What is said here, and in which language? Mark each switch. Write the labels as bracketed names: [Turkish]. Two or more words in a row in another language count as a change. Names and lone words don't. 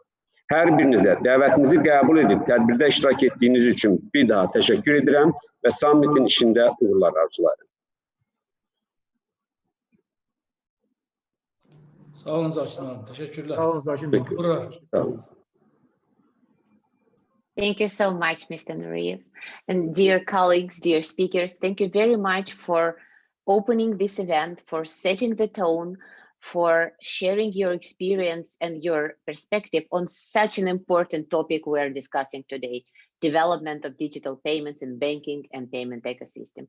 [Azerbaijani] Hər birinizə dəvətimizi qəbul edib tədbirdə iştirak etdiyiniz üçün bir daha təşəkkür edirəm və sammitin işində uğurlar arzularım. Sağ olun Zakin hanım. Teşekkürler. Sağ olun Zakin Bey. Sağ olun. [English] Thank you so much, Mr. Nuriyev. And dear colleagues, dear speakers, thank you very much for opening this event, for setting the tone, for sharing your experience and your perspective on such an important topic we are discussing today, development of digital payments in banking and payment ecosystem.